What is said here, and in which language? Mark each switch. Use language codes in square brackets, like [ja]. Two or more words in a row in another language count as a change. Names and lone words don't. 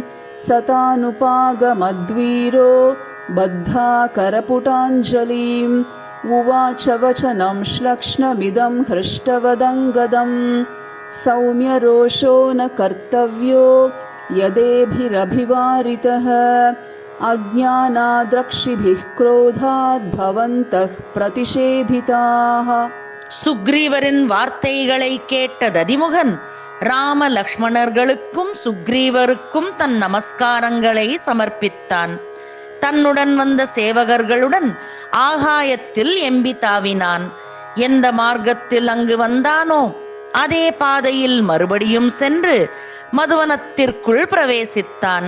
[sa] सतानुपागमद्वीरो बद्धा करपुटाञ्जलिम् उवाच वचनं श्लक्ष्णमिदं हृष्टवदङ्गदम्। सौम्यरोषो न कर्तव्यो यदेभिरभिवारितः अज्ञानाद्रक्षिभिः क्रोधात् भवन्तः प्रतिषेधिताः। [ta] சுக்ரீவரின் வார்த்தைகளை கேட்ட ததிமுகன் ராம லக்ஷ்மணர்களுக்கும் சுக்ரீவருக்கும் தன் நமஸ்காரங்களை சமர்ப்பித்தான். தன்னுடன் வந்த சேவகர்களுடன் ஆகாயத்தில் எம்பி தாவினான். எந்த மார்க்கத்தில் அங்கு வந்தானோ அதே பாதையில் மறுபடியும் சென்று மதுவனத்திற்குள் பிரவேசித்தான்.